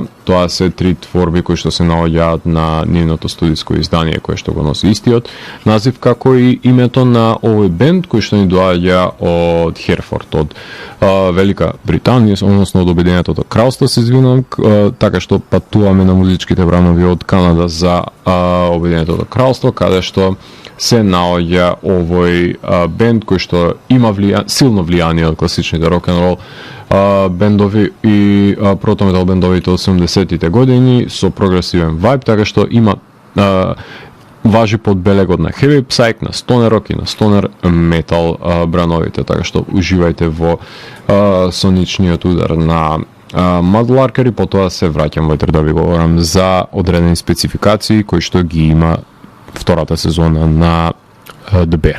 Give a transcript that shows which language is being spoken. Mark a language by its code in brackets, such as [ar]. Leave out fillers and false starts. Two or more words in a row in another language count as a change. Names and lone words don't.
[mk] Тоа се три творби кои што се наоѓаат на нивното студиско издание кое што го носи истиот назив како и името на овој бенд кој што ни доаѓа од Херфорд, од Велика Британија, односно од Обединетото кралство, се извинувам, така што патуваме на музичките бранови од Канада за Обединетото кралство, каде што се наоѓа овој бенд кој што има силно влијание од класичните рок-н-рол бендови и протометал бендовите од 70-тите години со прогресивен вајб, така што има важи под белегот на [en] heavy psych, [mk] на [en] stoner rock [mk] и на [en] stoner metal [mk] брановите, така што уживајте во соничниот удар на Мад Ларкер и потоа се враќам вотре да ви говорам за одредени спецификации кои што ги има втората сезона на The Bear.